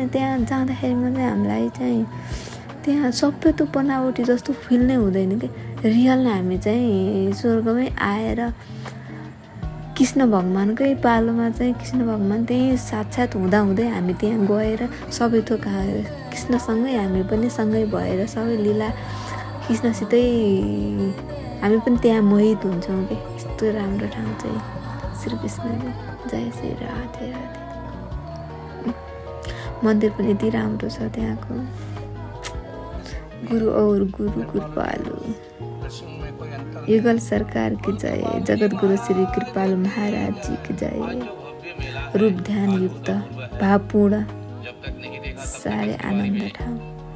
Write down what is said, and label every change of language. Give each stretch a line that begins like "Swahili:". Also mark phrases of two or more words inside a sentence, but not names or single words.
Nepali: अनि त्यहाँ जाँदाखेरिमा चाहिँ हामीलाई चाहिँ त्यहाँ सबै त बनावटी जस्तो फिल नै हुँदैन कि रियल नै हामी चाहिँ स्वर्गमै आएर कृष्ण भगवान्कै पालोमा चाहिँ कृष्ण भगवान् त्यहीँ साक्षात् हुँदाहुँदै हामी त्यहाँ गएर सबै थोक कृष्णसँगै हामी पनि सँगै भएर सबै लीला कृष्णसितै हामी पनि त्यहाँ मोहित हुन्छौँ कि यस्तो राम्रो ठाउँ चाहिँ श्रीकृष्णजी।
Hindi: जय श्री राधे राधे।
Nepali: मन्दिर पनि यति राम्रो छ त्यहाँको।
Hindi: गुरु और गुरु कृपालु। युगल सरकार की जय। जगत गुरु श्री कृपालु महाराज जी की जय। रूप ध्यान युक्त भावपूर्ण सारे आनंद ठाउँ।